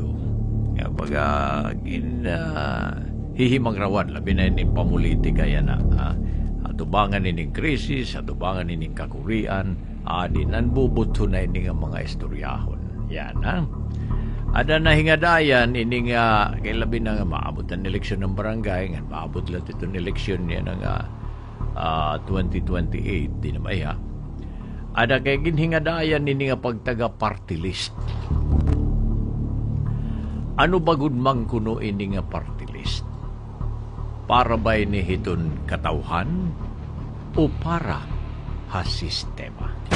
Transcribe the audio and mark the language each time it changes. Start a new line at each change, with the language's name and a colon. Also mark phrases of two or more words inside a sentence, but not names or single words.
Waray: Nga baga hihimang rawan, labi na ining pamulitika yan na. Atubangan ining krisis, atubangan ining kakurian, di nanbubuto na ining mga istoryahon. Yan, ha? Ada na hingadayan, ini nga, kailabi na nga maabot ang eleksyon ng barangay, nga maabot lang itong eleksyon niya ng 2028, di naman ha. Ada kay ginhingadayan, ini nga pagtaga party list. Ano bagud mang kuno ini nga party list? Para ba ini hiton katawhan o para ha sistema?